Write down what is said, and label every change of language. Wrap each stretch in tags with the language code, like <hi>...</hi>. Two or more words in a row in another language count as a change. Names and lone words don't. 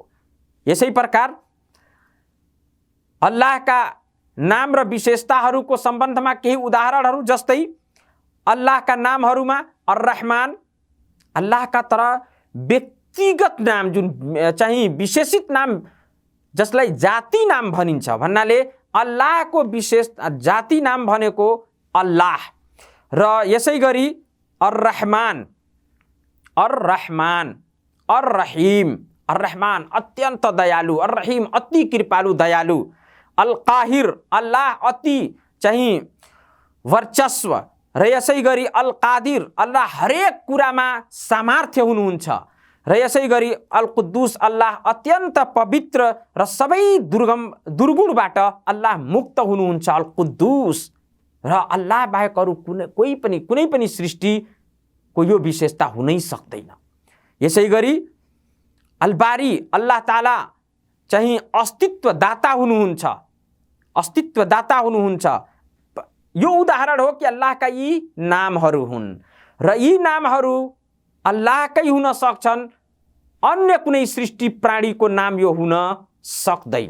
<ne>यसै प्रकार अल्लाहका नाम र विशेषताहरूको सम्बन्धमा केही उदाहरणहरू जस्तै अल्लाहका नामहरूमा अर्रहमान, अल्लाहका तर व्यक्तिगत नाम जुन चाहिँ विशेषित नाम जसलाई जाति नाम भनिन्छ भन्नाले अल्लाहको विशेष जाति नाम भनेको अल्लाह, र यसै गरी अर्रहमान, अर्रहमान, अर्रहीम, अर्रहमान अत्यन्त दयालु, अर्रहीम अति कृपालु दयालु, अल-काहिर अल्लाह अति चाहिँ वर्चस्व, र यसै गरी अल-कादिर अल्लाह हरेक कुरामा सामर्थ्य हुनुहुन्छ, र यसै गरी अल कुद्दुस अल्लाह अत्यन्त पवित्र र सबै दुर्गुणबाट अल्लाह मुक्त हुनुहुन्छ। अल कुद्दुस र अल्लाह बाहेक अरू कुनै पनि सृष्टिको यो विशेषता हुनै सक्दैन। यसै गरी अल बारी अल्लाह ताला चाहिँ अस्तित्वदाता हुनुहुन्छ, अस्तित्वदाता हुनुहुन्छ। यो उदाहरण हो कि अल्लाहका यी नामहरू हुन् र यी नामहरू अल्लाहकै हुन सक्छन्, अन्य कुनै सृष्टि प्राणीको नाम यो हुन सक्दैन।</ne>